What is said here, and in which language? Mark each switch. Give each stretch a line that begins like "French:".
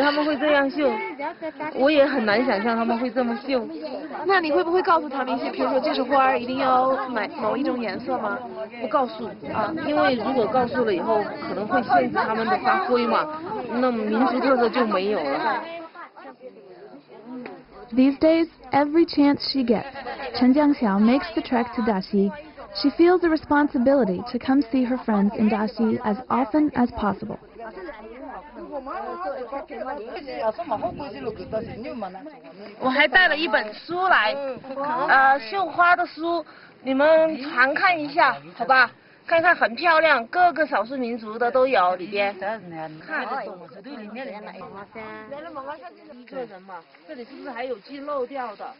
Chinese: 他们会这样绣，我也很难想象他们会这么绣。那你会不会告诉他们一些，比如说这束花一定要买某一种颜色吗？不告诉啊，因为如果告诉了以后，可能会限制他们的发挥嘛，那么民族特色就没有了。
English: These days, every chance she gets, Chen Jiangxiao makes the trek to Daxi. She feels a responsibility to come see her friends in Daxi as often as possible.
Chinese: 我还带了一本书来，绣花的书，你们常看一下，好吧？看看很漂亮，各个少数民族的都有里边。看得懂，这里面一个人嘛，这里是不是还有记漏掉的？